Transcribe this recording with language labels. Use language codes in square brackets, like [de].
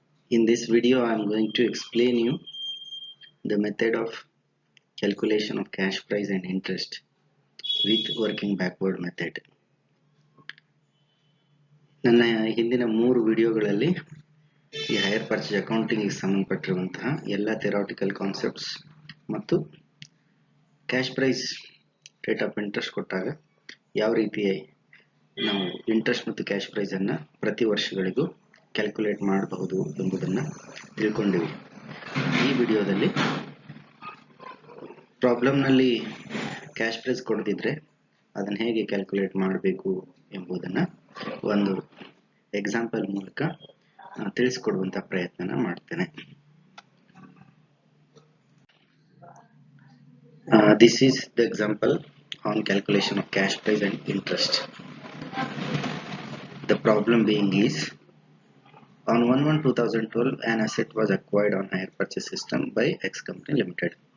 [en] In this video I am going to explain you the method of calculation of cash price and interest with working backward method. [kn] ನನ್ನ ಹಿಂದಿನ 3 ವಿಡಿಯೋಗಳಲ್ಲಿ ಈ higher purchase accounting ಗೆ ಸಂಬಂಧಪಟ್ಟಿರುವಂತಹ ಎಲ್ಲ theoretical concepts ಮತ್ತು cash prize rate of interest ಕೊಟ್ಟಾಗ ಯಾವ ರೀತಿ ನಾವು ಇಂಟ್ರೆಸ್ಟ್ ಮತ್ತು ಕ್ಯಾಶ್ ಪ್ರೈಸ್ ಅನ್ನು ಪ್ರತಿ ವರ್ಷಗಳಿಗೂ ಕ್ಯಾಲ್ಕುಲೇಟ್ ಮಾಡಬಹುದು ಎಂಬುದನ್ನು ತಿಳ್ಕೊಂಡಿವಿ. ಈ ವಿಡಿಯೋದಲ್ಲಿ ಪ್ರಾಬ್ಲಮ್ ನಲ್ಲಿ ಕ್ಯಾಶ್ ಪ್ರೈಸ್ ಕೊಡದಿದ್ರೆ ಅದನ್ನ ಹೇಗೆ ಕ್ಯಾಲ್ಕುಲೇಟ್ ಮಾಡಬೇಕು ಎಂಬುದನ್ನು ಒಂದು ಎಕ್ಸಾಂಪಲ್ ಮೂಲಕ ತಿಳಿಸಿಕೊಡುವಂತ ಪ್ರಯತ್ನ ಮಾಡ್ತೇನೆ. [en] This is the example on calculation of cash price and interest. The problem being is, on 1/1/2012 an asset was acquired on hire purchase system by X Company Limited.